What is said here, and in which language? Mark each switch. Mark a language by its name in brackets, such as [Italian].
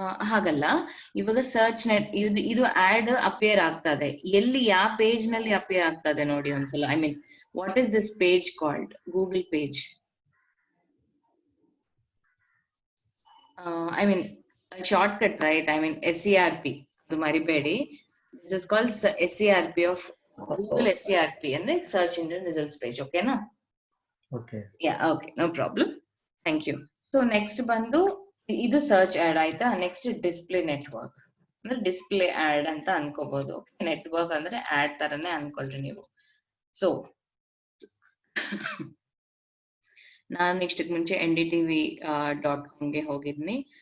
[Kannada] ಹಾಗಲ್ಲ, ಇವಾಗ search net ಇದು ಆಡ್ ಅಪಿಯರ್ ಆಗ್ತದೆ. ಎಲ್ಲಿ ಯಾವ ಪೇಜ್ ನಲ್ಲಿ ಅಪಿಯರ್ ಆಗ್ತದೆ ನೋಡಿ ಒಂದ್ಸಲ. [English] I mean, what is this page called? Google page. I mean shortcut, right? I mean SERP, [Kannada] ಅದು ಮರಿಬೇಡಿ. [English] It is called SERP of Google. [Kannada] SERP ಅಂದ್ರೆ ಸರ್ಚ್ ಇಂಜಿನ್ ರಿಸಲ್ಟ್ಸ್ ಪೇಜ್. ಓಕೆನಾ? [English] Okay, yeah, okay, no problem, thank you. So next [Kannada] ಬಂದು ಇದು search add ಆಯ್ತಾ. Next display network ಅಂದ್ರೆ display add ಅಂತ ಅನ್ಕೋಬಹುದು. Network ಅಂದ್ರೆ ಆಡ್ ತರನೇ ಅನ್ಕೊಳ್ರಿ ನೀವು. ಸೊ ನಾನು ಇಷ್ಟಕ್ಕೆ ಮುಂಚೆ ndtv.com ಗೆ ಹೋಗಿದ್ನಿ.